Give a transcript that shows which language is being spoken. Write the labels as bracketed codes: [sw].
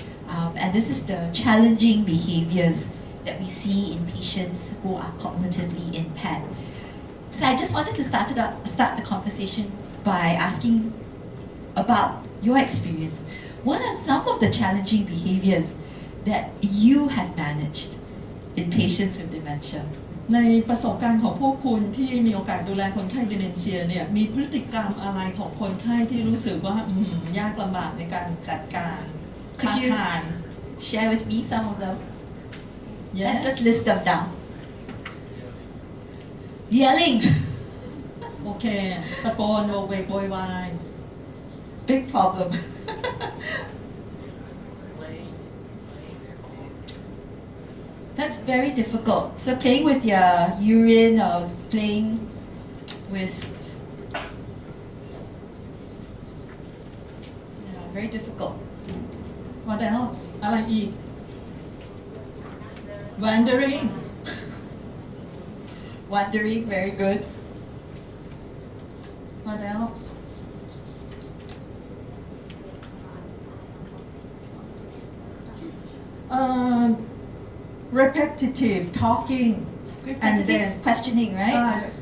[en] And this is the challenging behaviors that we see in patients who are cognitively impaired. So I just wanted to start the conversation by asking about your experience. What are some of the challenging behaviors that you have managed in patients with dementia? [th] ในประสบการณ์ของพวกคุณที่มีโอกาสดูแลคนไข้ดิเมนเชียเนี่ยมีพฤติกรรมอะไรของคนไข้ที่รู้สึกว่ายากลำบากในการจัดการท้าทาย [en] Share with me some of them. Yes. Let's list them down. Yelling. [th] โอเคตะโกนโวกเวกโวยวาย [en] Big problem. That's very difficult. So playing with your urine or playing with... Yeah, very difficult. What else [th] อะไรอีก [en] Wandering Wandering, very good. What else repetitive talking and then questioning, right?